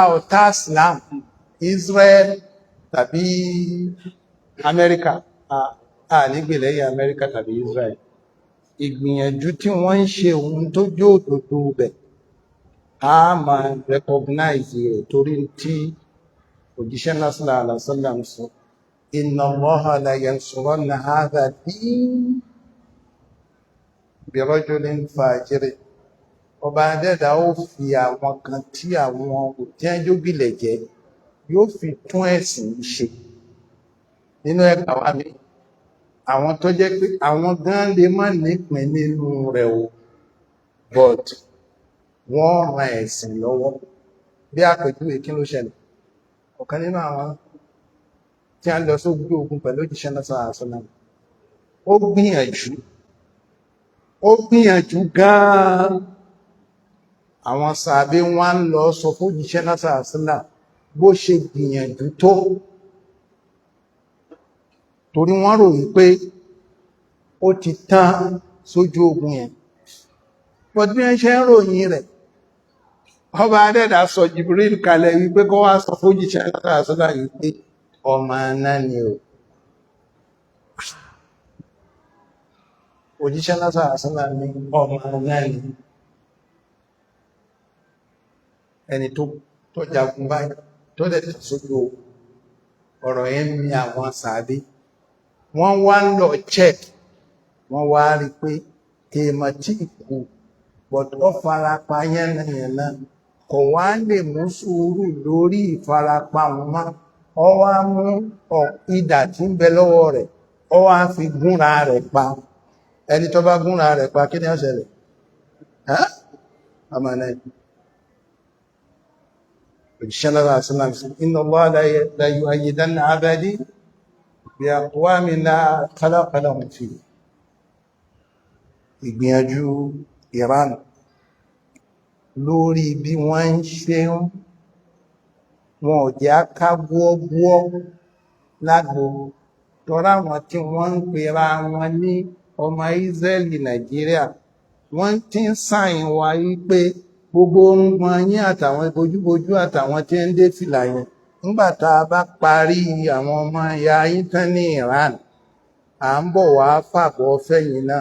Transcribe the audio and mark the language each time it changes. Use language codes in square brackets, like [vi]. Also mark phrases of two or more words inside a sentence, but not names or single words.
[yo] ọ̀tá Islam, Israel tàbí Amẹ́ríkà, nígbèlẹ́yìn Amẹ́ríkà tàbí Israel, ìgbìyànjú tí wọ́n ń ṣe ohun tó jó òdòdó bẹ̀ a máa recognize rẹ̀ torí tí òjíṣẹ́ náà [ar] صلى الله عليه وسلم [yo] sọ [ar] إن الله لينصرن هذا الدين برجل فاجر. [yo] Ọba adẹ́dà ó fi àwọn kan tí àwọn òtíẹ́jógìlẹ̀ jẹ́ yóò fi tún ẹ̀sìn ṣe nínú ẹgbà wa mi. Àwọn tó jẹ́ pé àwọn gan lè má nípìn nínú rẹ̀ o, but wọ́n ran ẹ̀sìn lọ́wọ́. Bí àpèjúwe kí ló ṣẹlẹ̀? Ọ̀kan nínú àwọn tí a lọ sójú ogun pẹ̀lú òjíṣẹ́ náà [ar] صلى الله عليه وسلم, [yo] ó gbìyànjú gan-an. Àwọn sàábé wọ́n ń lọ sọ fún òjíṣẹ́ náà [ar] صلى الله عليه وسلم [yo] bó ṣe gbìyànjú tó, torí wọ́n rò wípé ó ti tán sójú ogun yẹn. But bí wọ́n ṣe ń ròyìn rẹ̀, ọba adẹ́dà sọ Jibril kalẹ̀ wípé kó wá sọ fún òjíṣẹ́ náà [ar] صلى الله عليه وسلم [yo] wípé ọmọ náà ni o. Òjíṣẹ́ náà [ar] صلى الله عليه وسلم [yo] ní ọmọ náà ni. Ẹni tó jagun báyìí tó dẹ̀ tẹ̀ sójú ọ̀rọ̀ yẹn ní àwọn sàábé. Wọ́n wá ń lọ check, wọ́n wá rí pé èèmọ̀ tí kù bọ̀tọ́ farapa yánnayànna kò wá lè mú sùúrù lórí ìfarapa wọn mọ́. Ó wá mú idà tí ń bẹ lọ́wọ́ rẹ̀, ó wá fi gúnra rẹ̀ pa. Ẹni tó bá gúnra rẹ̀ pa kí ni ó ṣẹlẹ̀? Ọmọ náà òjíṣẹ́ náà [ar] صلى الله عليه وسلم إن الله ليؤيدن عبدي بأقوام لا خلاق لهم فيه. [yo] Ìgbìyànjú Iran lórí bí wọ́n ń ṣe wọn ò jẹ́ ká gbọ́gbọ́ lágbo tọ́ra wọn tí wọ́n ń pera wọn ní ọmọ Israeli Nàìjíríà, wọ́n ti ń sàyìn wá wípé gbogbo orúngbọn yín àtàwọn bojúbojú àtàwọn tí ń dé fìlà yẹn nígbà tá a bá parí àwọn ọmọ ìyá yín tán ní Iran, à ń bọ̀ wá fàbọ̀ fẹ́yìn náà.